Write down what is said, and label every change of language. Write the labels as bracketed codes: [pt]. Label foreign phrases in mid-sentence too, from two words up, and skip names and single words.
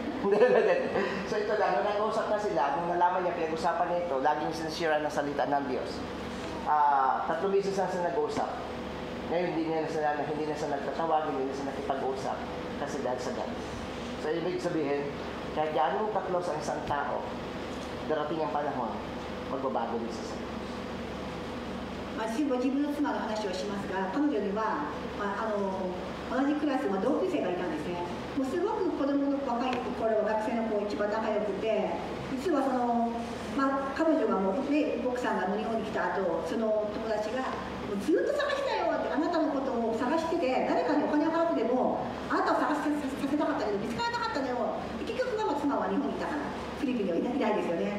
[tl] So ito lang, nung nag-usap na sila, nung nalaman niya, pinag-usapan niya ito, laging sinisira ng salita ng Diyos. 3 beses na sila nag-usap. Ngayon, hindi na sila nagtatawag, hindi na sila nakipag-usap kasi dahil sa God. So ibig sabihin, kahit gaano ka-close ang isang tao, darating ang panahon, magbabago din sa sarili. [ja] 私も自分の妻の話をしますが、彼女には、同じクラスの同級生がいたんですね。もうすごく子供の若い頃、学生の子一番仲良くて、実は彼女がもう、ね、奥さんが日本に来た後、その友達がもうずっと探したよって、あなたのことを探してて、誰かにお金を払ってでもあなたを探させたかったけどきないですよね。